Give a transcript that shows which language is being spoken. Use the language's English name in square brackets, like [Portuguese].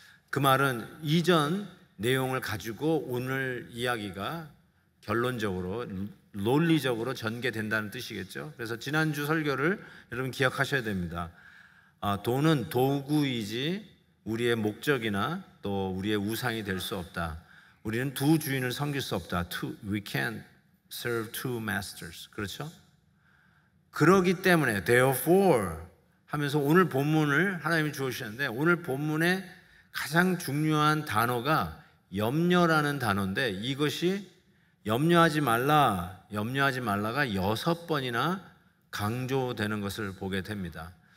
[Korean] 그 말은 이전 내용을 가지고 오늘 이야기가 결론적으로 논리적으로 전개된다는 뜻이겠죠. 그래서 지난주 설교를 여러분 기억하셔야 됩니다. 돈은 도구이지 우리의 목적이나 또 우리의 우상이 될 수 없다. 우리는 두 주인을 섬길 수 없다. [English] We can't serve two masters. [Korean] 그렇죠? 그러기 때문에 [English] therefore [Korean] 하면서 오늘 본문을 하나님이 주셨는데, 오늘 본문의 가장 중요한 단어가 염려라는 단어인데, 이것이 염려하지 말라가 6번이나 강조되는 것을 보게 됩니다.